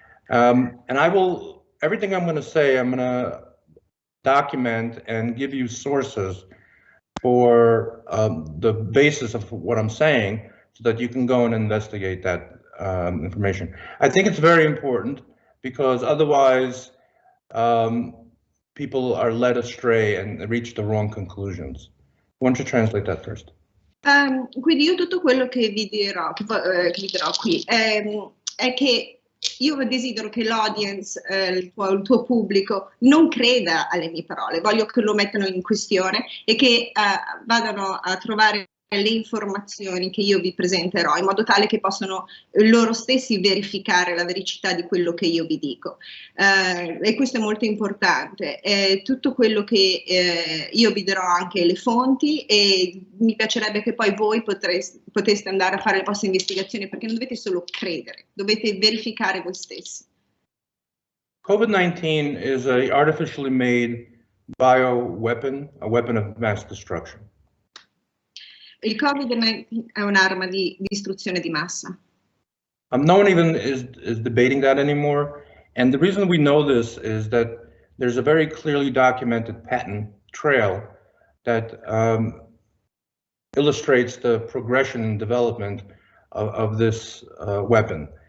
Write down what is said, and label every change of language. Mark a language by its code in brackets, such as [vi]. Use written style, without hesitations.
[en] And everything I'm going to say, I'm going to document and give you sources for the basis of what I'm saying, so that you can go and investigate that information. I think it's very important, because otherwise people are led astray and reach the wrong conclusions. Why don't you translate that first? [it] Quindi io tutto quello che vi dirò qui è che io desidero che l'audience, il tuo pubblico, non creda alle mie parole, voglio che lo mettano in questione e che vadano a trovare le informazioni che io vi presenterò, in modo tale che possano loro stessi verificare la vericità di quello che io vi dico. E questo è molto importante. Tutto quello che io vi darò, anche le fonti, e mi piacerebbe che poi voi poteste andare a fare le vostre investigazioni, perché non dovete solo credere, dovete verificare voi stessi. [en] COVID-19 is an artificially made bioweapon, a weapon of mass destruction. [it] Il Covid-19 è un'arma di distruzione di massa. [en] No one even is debating that anymore. And the reason we know this is that there's a very clearly documented patent trail that illustrates the progression and development of this weapon.